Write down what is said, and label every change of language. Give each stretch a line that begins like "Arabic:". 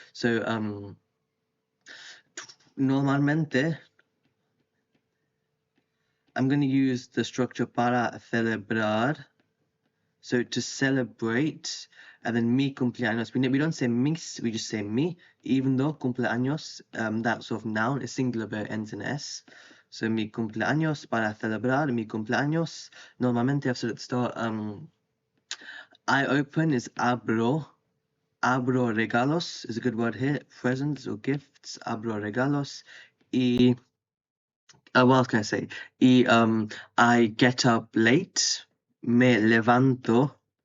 English: So
Spanish: normalmente
English: I'm going to use the structure
Spanish: para celebrar.
English: So to celebrate, and then
Spanish: mi cumpleaños.
English: We don't say mis, we just say mi, even though cumpleaños, that sort of noun is singular but it ends in s.
Spanish: So mi cumpleaños, para celebrar mi cumpleaños. Normalmente
English: I've said at the start, I open is abro.
Spanish: Abro regalos
English: is a good word here. Presents or gifts.
Spanish: Abro regalos.
English: Y what else can I say? Y I get up late.
Spanish: Me levanto.